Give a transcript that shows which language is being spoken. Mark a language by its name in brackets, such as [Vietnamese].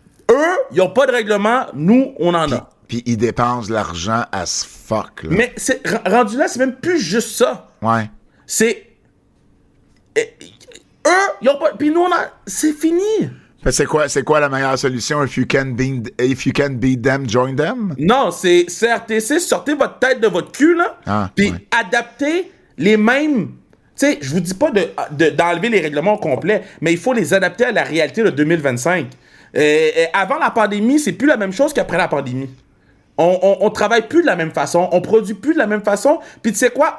[French] Eux, ils n'ont pas de règlement. Nous, on en a. Puis ils dépensent de l'argent [English] as fuck. [French] Là. Mais rendu là, c'est même plus juste ça. Ouais. C'est... eux, ils ont pas... Puis nous, c'est fini. C'est quoi la meilleure solution? [English] If you can beat them, join them? [French] Non, c'est CRTC, sortez votre tête de votre cul, là, puis adaptez les mêmes... Tu sais, je vous dis pas d'enlever les règlements au complet, mais il faut les adapter à la réalité de 2025. Avant la pandémie, c'est plus la même chose qu'après la pandémie. On travaille plus de la même façon, on produit plus de la même façon, puis tu sais quoi?